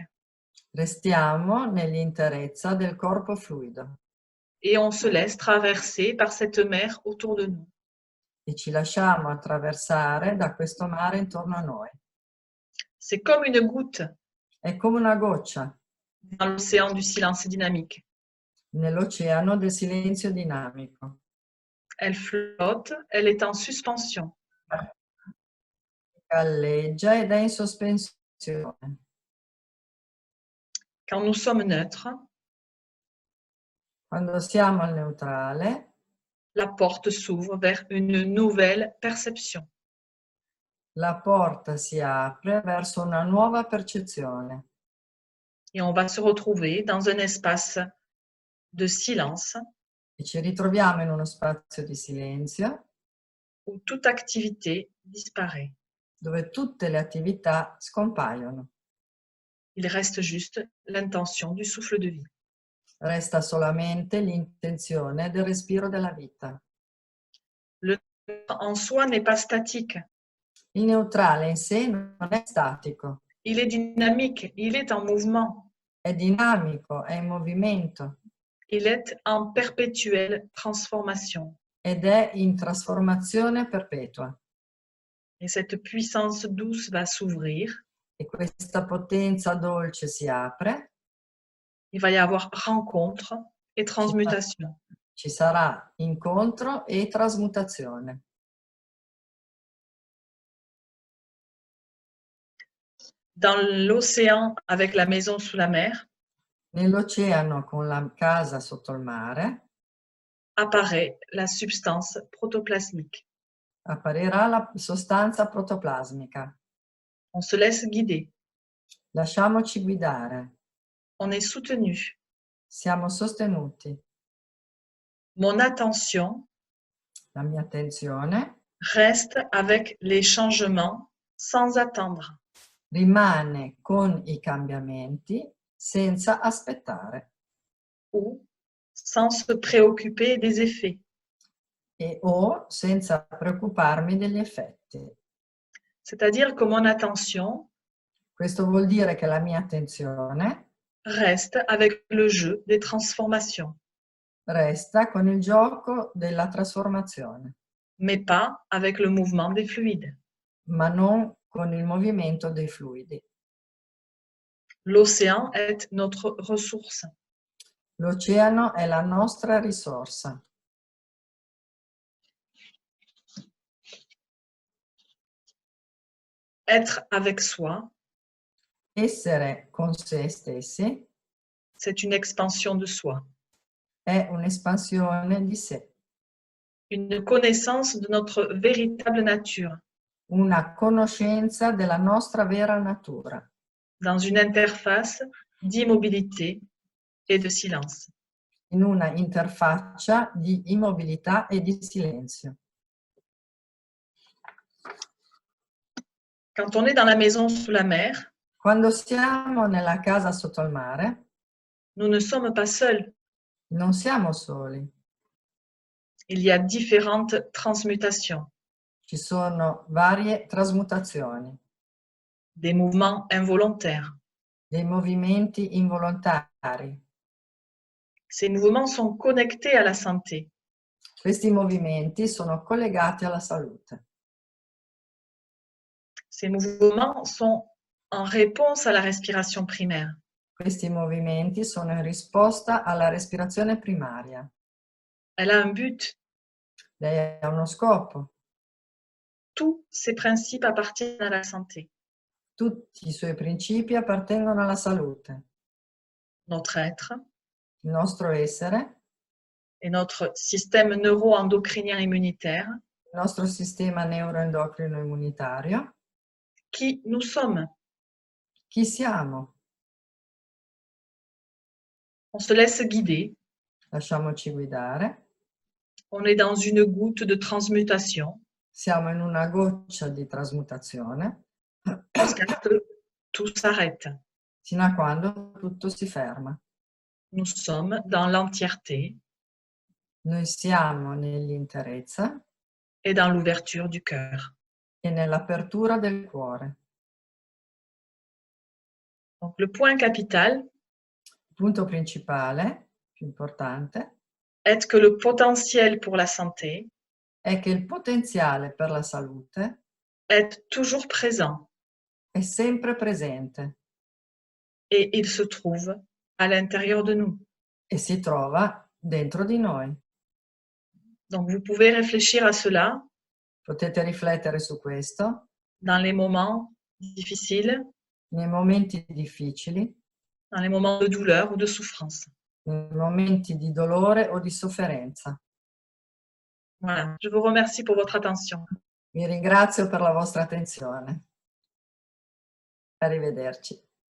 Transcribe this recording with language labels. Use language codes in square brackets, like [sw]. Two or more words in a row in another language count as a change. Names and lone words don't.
[it] Restiamo nell'interezza del corpo fluido [fr] et on se laisse traverser par cette mer autour de nous. [it] e ci lasciamo attraversare da questo mare intorno a noi. [fr] C'est comme une goutte [it] È come una goccia [fr] dans l'océan du silence dynamique. [it] nell'oceano del silenzio dinamico. [fr] Elle flotte, elle est en suspension. [it] Galleggia ed è in sospensione. [fr] Quand nous sommes neutres, [it] Quando siamo al neutrale, [fr] la porte s'ouvre vers une nouvelle perception. [it] la porta si apre verso una nuova percezione [fr] Et on va se retrouver dans un espace de silence [it] e ci ritroviamo in uno spazio di silenzio [fr] où toute activité disparaît. [it] dove tutte le attività scompaiono. [fr] Il reste juste l'intention du souffle de vie. [it] Resta solamente l'intenzione del respiro della vita. [fr] Le en soi n'est pas statique. [it] Il neutrale in sé non è statico, [fr] Il est dynamique, il est en mouvement. [it] è dinamico, è in movimento [fr] Il est en perpétuelle transformation. [it] ed è in trasformazione perpetua. [fr] Et cette puissance douce va s'ouvrir. [it] E questa potenza dolce si apre, [fr] Il va y avoir rencontre et transmutation. [it] ci sarà incontro e trasmutazione. [fr] Dans l'océan avec la maison sous la mer, [it] Nell'oceano con la casa sotto il mare [fr] apparaît la substance protoplasmique. [it] apparirà la sostanza protoplasmica. [fr] On se laisse guider. [it] Lasciamoci guidare, [fr] On est soutenu. [it] siamo sostenuti. [fr] Mon attention [it] La mia attenzione [fr] reste avec les changements sans attendre. [it] rimane con i cambiamenti senza aspettare [fr] ou sans se préoccuper des effets. [it] o senza preoccuparmi degli effetti. [fr] C'est-à-dire que mon attention [it] Questo vuol dire che la mia attenzione [fr] reste avec le jeu des transformations, [it] resta con il gioco della trasformazione, [fr] mais pas avec le mouvement des fluides. [it] ma non con il movimento dei fluidi. [fr] L'océan est notre ressource. [it] L'oceano è la nostra risorsa. [fr] Être avec soi, [it] Essere con se stessi [fr] c'est une expansion de soi, [it] è un'espansione di sé, [fr] une connaissance de notre véritable nature, [it] una conoscenza della nostra vera natura, [fr] dans une interface d'immobilité et de silence. [it] in una interfaccia di immobilità e di silenzio. [fr] Quand on est dans la maison sous la mer, [it] Quando siamo nella casa sotto il mare, [fr] nous ne sommes pas seuls. [it] non siamo soli. [fr] Il y a différentes transmutations, [it] Ci sono varie trasmutazioni, [fr] des mouvements involontaires. [it] dei movimenti involontari. [fr] Ces mouvements sont connectés à la santé. [it] Questi movimenti sono collegati alla salute. [fr] Ces mouvements sont en réponse à la respiration primaire. [it] Questi movimenti sono in risposta alla respirazione primaria. [fr] Elle a un but. [it] Lei ha uno scopo. [fr] Tous ces principes appartiennent à la santé. [it] Tutti i suoi principi appartengono alla salute. [fr] Notre être [it] Il nostro essere, [fr] et notre système neuro-endocrinien immunitaire, [it] il nostro sistema neuroendocrino immunitario, [fr] qui nous sommes. [it] chi siamo? [fr] On se laisse guider. [it] Lasciamoci guidare. [fr] On est dans une goutte de transmutation [it] Siamo in una goccia di trasmutazione [fr] jusqu'à ce que tout s'arrête. [it] fino a quando tutto si ferma. [fr] Nous sommes dans l'entièreté [it] Noi siamo nell'interezza [fr] et dans l'ouverture du cœur. [it] e nell'apertura del cuore. [fr] Donc, le point capital [it] Il punto principale, più importante, [fr] est que le potentiel pour la santé [it] è che il potenziale per la salute [fr] est toujours présent [it] è sempre presente [fr] et il se trouve à l'intérieur de nous. [it] e si trova dentro di noi. [fr] Donc, vous pouvez réfléchir à cela [it] Potete riflettere su questo [fr] dans les moments difficiles, [it] nei momenti difficili, [fr] dans les moments de douleur ou de souffrance. [it] nei momenti di dolore o di sofferenza. [fr] Voilà, je vous remercie pour votre attention. [it] Vi ringrazio per la vostra attenzione. Arrivederci.